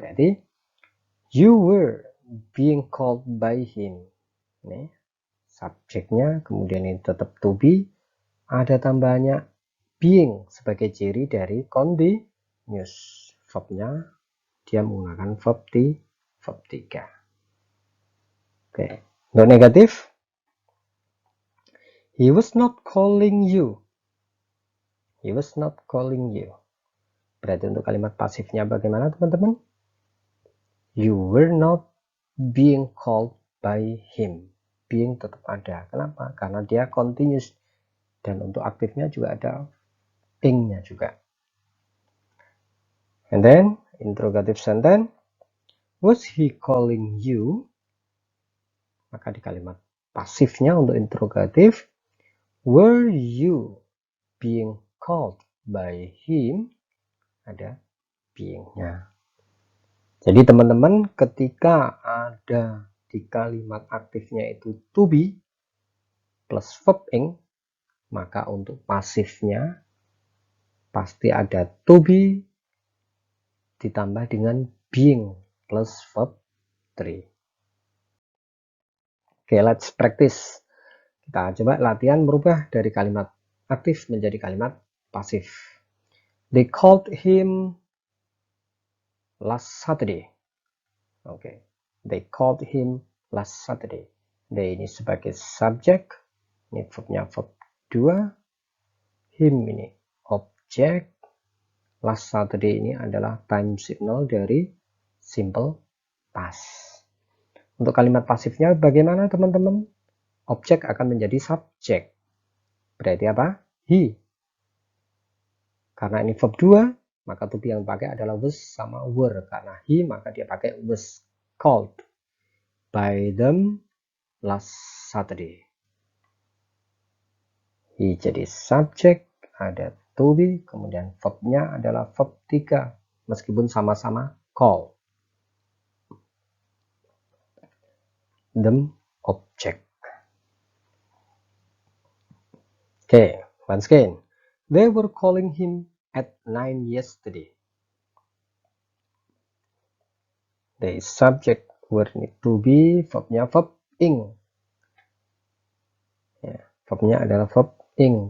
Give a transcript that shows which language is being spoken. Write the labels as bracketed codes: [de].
[id] Berarti [en] you were being called by him. [id] Ini subjeknya, kemudian ini tetap to be, ada tambahannya being sebagai ciri dari continuous. Verbnya dia menggunakan verb 3. Oke, untuk negatif, [en] he was not calling you. He was not calling you. [id] Berarti untuk kalimat pasifnya bagaimana, teman-teman? [en] You were not being called by him. [id] Being tetap ada. Kenapa? Karena dia continuous. Dan untuk aktifnya juga ada ing-nya juga. [en] And then, interrogative sentence. Was he calling you? [id] Maka di kalimat pasifnya untuk interrogatif, [en] were you being called by him? [id] Ada being-nya. Jadi teman-teman, ketika ada di kalimat aktifnya itu to be plus verb ing, maka untuk pasifnya pasti ada to be ditambah dengan being plus verb 3. [en] Oke, let's practice. [id] Kita coba latihan merubah dari kalimat aktif menjadi kalimat pasif. [en] They called him last Saturday. Oke, they called him last Saturday. [id] They ini sebagai subjek, ini verbnya verb 2. Him ini objek. Last Saturday ini adalah time signal dari simple past. Untuk kalimat pasifnya bagaimana, teman-teman? Objek akan menjadi subjek. Berarti apa? He. Karena ini verb 2, maka to be yang pakai adalah was sama were. [en] Karena he, [id] maka dia pakai [en] was called by them last Saturday. [id] He jadi subjek, ada to be, kemudian verbnya adalah verb 3, meskipun sama-sama call. [en] Them object. Okay, once again, they were calling him at 9 yesterday. The subject word need to be, [id] verbnya verb ing. Ya, verbnya adalah verb ing.